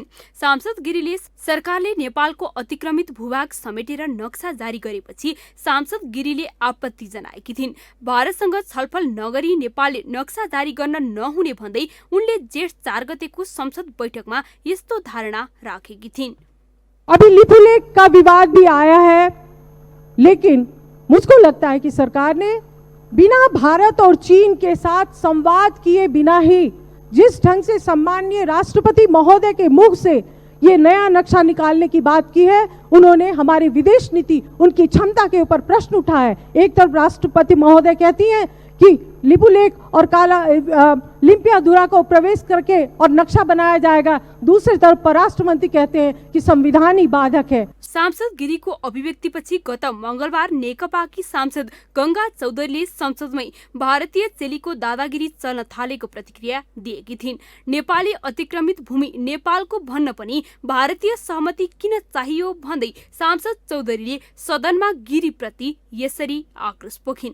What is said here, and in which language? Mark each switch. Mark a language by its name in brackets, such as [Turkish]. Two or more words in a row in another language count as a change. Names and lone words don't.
[Nepali] सांसद गिरीले सरकारले नेपालको अतिक्रमित भूभाग समेटेर नक्सा जारी गरेपछि सांसद गिरीले आपत्ति जनाएकी थिइन्। भारतसँग छलफल नगरी नेपालले नक्सा जारी गर्न नहुने भन्दै उनले जेठ 4 गतेको संसद बैठकमा यस्तो धारणा राखेकी थिइन्। [Hindi] अभी लिपुलेख का विवाद भी आया है, लेकिन मुझको लगता है कि सरकार ने बिना भारत और चीन के साथ संवाद किए बिना ही जिस ढंग से सम्माननीय राष्ट्रपति महोदय के मुख से ये नया नक्शा निकालने की बात की है, उन्होंने हमारी विदेश नीति, उनकी क्षमता के ऊपर प्रश्न उठाया है। एक तरफ राष्ट्रपति महोदय कहती हैं कि लिपुलेख और लिम्पियाधुरा को प्रवेश करके और नक्शा बनाया जाएगा, दूसरी तरफ परराष्ट्र मंत्री कहते हैं कि संविधान ही बाधक है। [Nepali] सांसद गिरीको अभिव्यक्तिपछि गत मंगलबार नेकपाकी सांसद गंगा चौधरीले संसदमै भारतीय चेलीको दादागिरी चल्न थालेको प्रतिक्रिया दिएकी थिइन्। नेपाली अतिक्रमित भूमि नेपालको भन्न पनि भारतीय सहमति किन चाहियो भन्दै सांसद चौधरीले सदनमा गिरीप्रति यसरी आक्रोश पोखिन्।